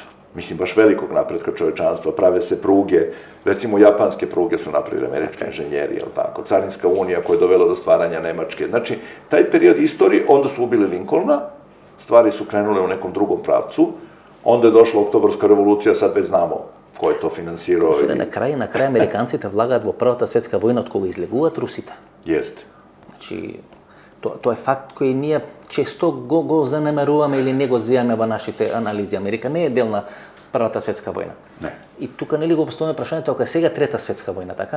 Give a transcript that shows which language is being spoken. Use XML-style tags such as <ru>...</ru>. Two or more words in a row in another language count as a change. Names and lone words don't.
<sr>Mislim, baš velikog napretka čovečanstva. Prave se pruge, recimo, japanske pruge su napravili američki inženjeri, jel tako? Carinska unija koja je dovela do stvaranja Nemačke. Znači, taj period istorije, onda su ubili Lincolna, stvari su krenule u nekom drugom pravcu, onda je došla Oktobarska revolucija, sad već znamo ko je to finansirao.</sr> <mk>На край американците влагаат во Првата светска војна од кога излегуваат русите.</mk> <sr>Jeste.</sr> <mk>Значи, тоа е факт кој ние често го занемеруваме или не го зееме во нашите анализи. Америка не е дел на Првата светска војна. Не. И тука нели го постојаме прашањето, ако е сега Трета светска војна, така?</mk>